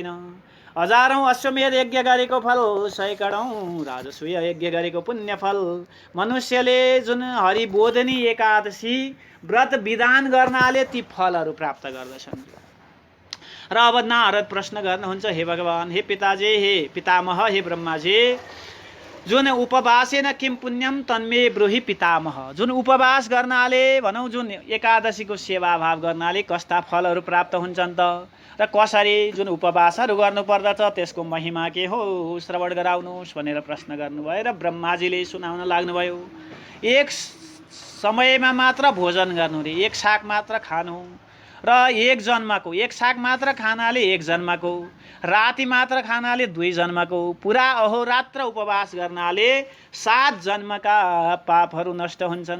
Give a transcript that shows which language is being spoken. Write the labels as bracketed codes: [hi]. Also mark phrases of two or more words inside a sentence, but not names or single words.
[ne] हजारौं अश्वमेध यज्ञ गरेको फल, सैकडौं राजसूय यज्ञ गरेको पुण्य फल मनुष्यले जुन हरिबोधिनी एकादशी व्रत विधान गर्नाले ती फलहरू प्राप्त गर्दछन्। र अब नारद प्रश्न गर्नुहुन्छ, हे भगवान, हे पिताजी, हे पितामह, हे ब्रह्माजी, जुन [sa] उपवासेन किम पुण्यम तन्मे ब्रूहि पितामह। [ne] जुन उपवास गर्नाले भनौँ जुन एकादशीको सेवा भाव गर्नाले कस्ता फलहरू प्राप्त हुन्छन् त, र कसरी जुन उपवासहरू गर्नुपर्दछ त्यसको महिमा के हो श्रवण गराउनुहोस् भनेर प्रश्न गर्नुभयो। र ब्रह्माजीले सुनाउन लाग्नुभयो, एक समयमा मात्र भोजन गर्नु रे, एक साग मात्र खानु, र एक जन्मको एक साग मात्र खानाले एक जन्मको, राति मात्र खानाले 2 जन्मको, पुरा अहोरात्र उपवास गर्नाले 7 जन्मका पापहरू नष्ट हुन्छन्।